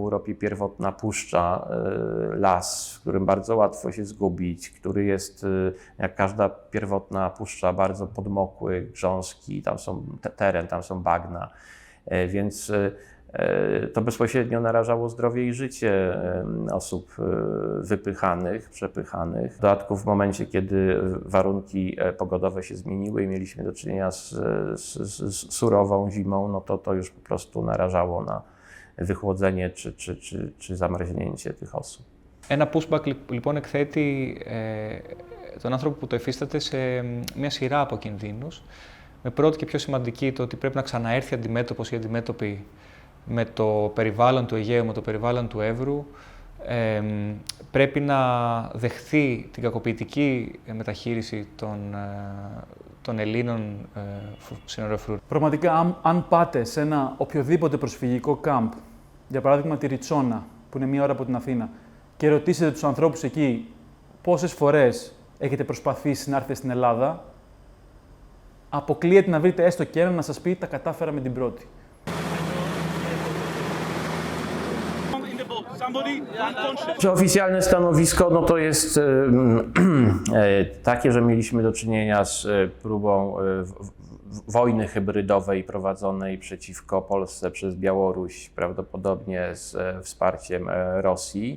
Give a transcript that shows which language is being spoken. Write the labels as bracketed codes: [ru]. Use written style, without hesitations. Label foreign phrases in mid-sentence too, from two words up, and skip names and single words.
[pl] Europie pierwotna puszcza, las, w którym bardzo łatwo się zgubić, który jest, jak każda pierwotna puszcza, bardzo podmokły, grząski, tam są teren, tam są bagna, więc to bezpośrednio narażało zdrowie i życie osób wypychanych, przepychanych. W dodatku w momencie, kiedy warunki pogodowe się zmieniły i mieliśmy do czynienia z surową zimą, no to już po prostu narażało na wychłodzenie czy zamarznięcie tych osób. [el] Ένα pushback λοιπόν εκθέτει τον άνθρωπο που το εφίσταται σε μια σειρά από κινδύνους. Με πρώτη και πιο σημαντική το ότι πρέπει να ξαναέρθει αντιμέτωπος ή αντιμέτωπη με το περιβάλλον του Αιγαίου, με το περιβάλλον του Εύρου, πρέπει να δεχθεί την κακοποιητική μεταχείριση των Ελλήνων συνοριοφρουρών. Πραγματικά, αν πάτε σε ένα οποιοδήποτε προσφυγικό κάμπ, για παράδειγμα τη Ριτσόνα, που είναι μία ώρα από την Αθήνα, και ρωτήσετε τους ανθρώπους εκεί πόσες φορές έχετε προσπαθήσει να έρθετε στην Ελλάδα, αποκλείεται να βρείτε έστω και έναν να σας πει «τα κατάφερα με την πρώτη». [pl] Oficjalne stanowisko no to jest takie, że mieliśmy do czynienia z próbą wojny hybrydowej prowadzonej przeciwko Polsce przez Białoruś, prawdopodobnie z wsparciem Rosji.